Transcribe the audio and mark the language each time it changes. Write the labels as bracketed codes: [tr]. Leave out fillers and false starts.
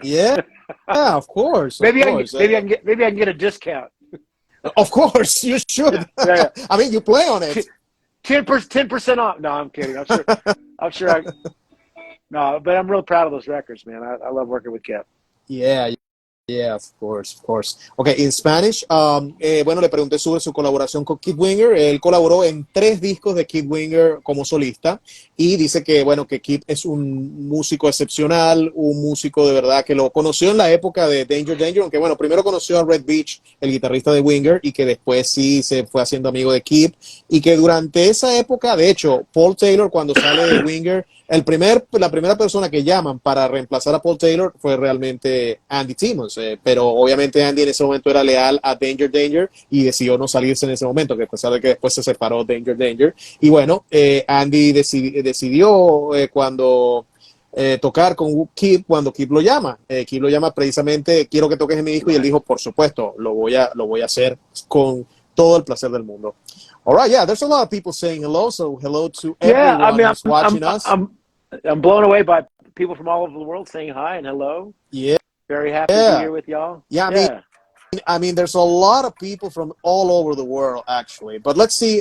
[en] Yeah, of course. maybe I can get a discount. Of course, you should. Yeah. I mean, you play on it. 10% off. No, I'm kidding. I'm sure. No, but I'm real proud of those records, man. I love working with Kip. Yeah, of course. Okay, in Spanish, [es] bueno, le pregunté sobre su colaboración con Keith Winger. Él colaboró en 3 discos de Keith Winger como solista y dice que, bueno, que Keith es un músico excepcional, un músico de verdad que lo conoció en la época de Danger, aunque, bueno, primero conoció a Red Beach, el guitarrista de Winger, y que después sí se fue haciendo amigo de Keith, y que durante esa época, de hecho, Paul Taylor, cuando sale de Winger, la primera persona que llaman para reemplazar a Paul Taylor fue realmente Andy Timmons, pero obviamente Andy en ese momento era leal a Danger y decidió no salirse en ese momento, que a pesar de que después se separó Danger. Y bueno, Andy decidió cuando tocar con Kip, cuando Kip lo llama. Kip lo llama precisamente, quiero que toques en mi disco, y él dijo, por supuesto, lo voy a hacer con todo el placer del mundo. [en] All right, yeah, there's a lot of people saying hello, so hello to everyone who's watching us. I'm blown away by people from all over the world saying hi and hello. Yeah. Very happy to be here with y'all. Yeah, I mean, there's a lot of people from all over the world, actually. But let's see.